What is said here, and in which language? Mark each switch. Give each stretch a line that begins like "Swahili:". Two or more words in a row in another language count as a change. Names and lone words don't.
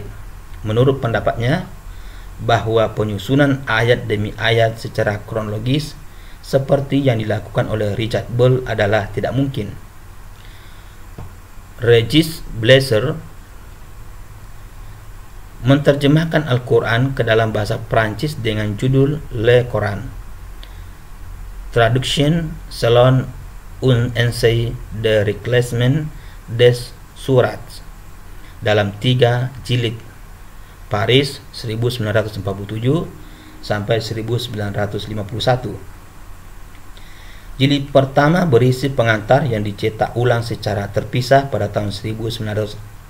Indonesian: Menurut pendapatnya, bahwa penyusunan ayat demi ayat secara kronologis seperti yang dilakukan oleh Richard Bolt adalah tidak mungkin. Regis Blazer menerjemahkan Al-Quran ke dalam bahasa Prancis dengan judul Le Coran, Traduction selon un essai de reclassement des sourates, dalam 3 jilid, Paris 1947 sampai 1951. Jilid pertama berisi pengantar yang dicetak ulang secara terpisah pada tahun 1959.